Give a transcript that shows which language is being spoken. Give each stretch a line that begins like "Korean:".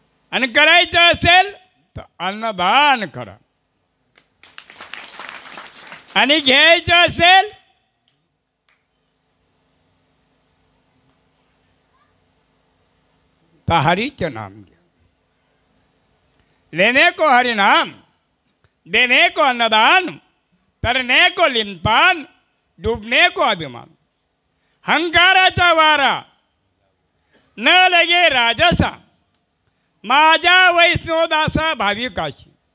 Marathi: आणि करायचं असेल तर अन्नदान करा. आणि घ्यायचं असेल तर हरीचं नाम घ्या.
Hindi: लेने को हरिनाम, देने को अन्नदान, तरने को लिनपान, डूबने को अभिमान.
Marathi: हंकाराचा वारा न लगे राजसा, माझ्या वैष्णवदासा भाविकाशी.